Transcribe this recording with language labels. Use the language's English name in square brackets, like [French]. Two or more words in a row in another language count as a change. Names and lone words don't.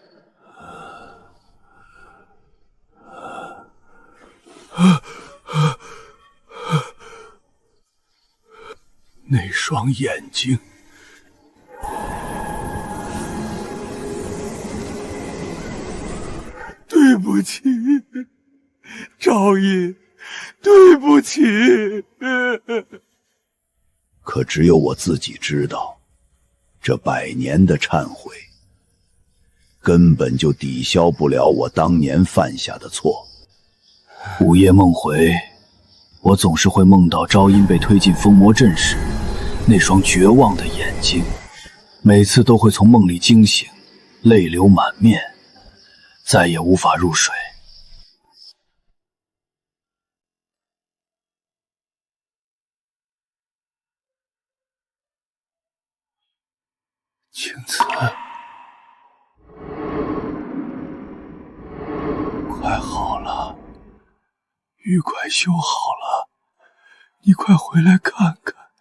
[Chinese] 那雙眼睛，對不起，昭儀，對不起。可只有我自己知道，這100年的懺悔，根本就抵消不了我當年犯下的錯。午夜夢回，我總是會夢到昭音被推進封魔陣時，那雙絕望的眼睛，每次都會從夢裡驚醒，淚流滿面，再也無法入睡。青瓷，快好了，玉快修好了，你快回来看看。